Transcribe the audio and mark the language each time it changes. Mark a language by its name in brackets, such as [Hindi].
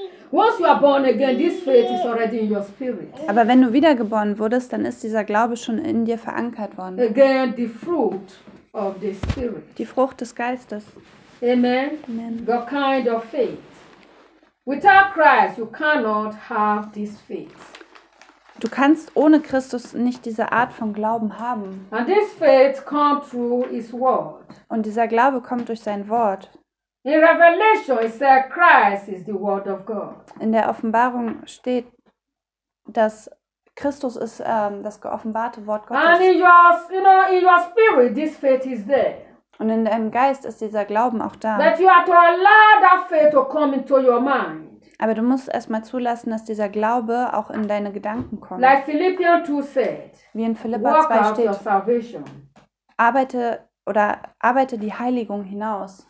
[English] Once you are born again, this faith is already in your spirit. [German] Aber wenn du wiedergeboren wurdest, dann ist dieser Glaube schon in dir verankert worden. [English] Again, the fruit of the spirit. [German] Die Frucht des Geistes. [English] Amen. [German] Amen. [English] The kind of faith. Without Christ, you cannot have this faith. [German] Du kannst ohne Christus nicht diese Art von Glauben haben. [English] And this faith comes through his word. [German] Und dieser Glaube kommt durch sein Wort. [English] In Revelation it says Christ is the word of God. [German] In der Offenbarung steht, dass Christus ist das geoffenbarte Wort Gottes. [English] And in your, you know, in your spirit this faith is there. [German] Und in deinem Geist ist dieser Glauben auch da. [English] That you have to allow that faith to come into your mind. [German] Aber du musst erstmal zulassen, dass dieser Glaube auch in deine Gedanken kommt. [English] Like Philippians 2 said, [German] wie in Philipper 2 steht, arbeite die Heiligung hinaus.